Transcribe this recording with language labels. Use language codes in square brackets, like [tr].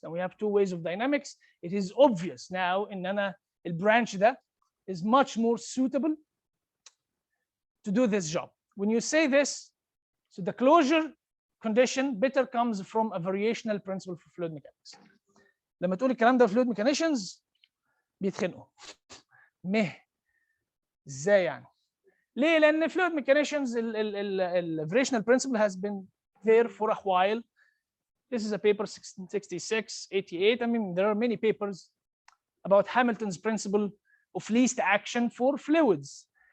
[en] And we have 2 ways of dynamics. It is obvious now [ar] ان انا البرانش ده [en] is much more suitable to do this job. When you say this, so the closure condition better comes from a variational principle for fluid mechanics. [ar] لما تقول الكلام ده fluid mechanicians بيتخنقوا. ازاي يعني؟ ليه؟ لأن [en] fluid mechanicians the variational principle has been there for a while. This is a paper 1666, 88. I mean, there are many papers about Hamilton's principle of least action for fluids.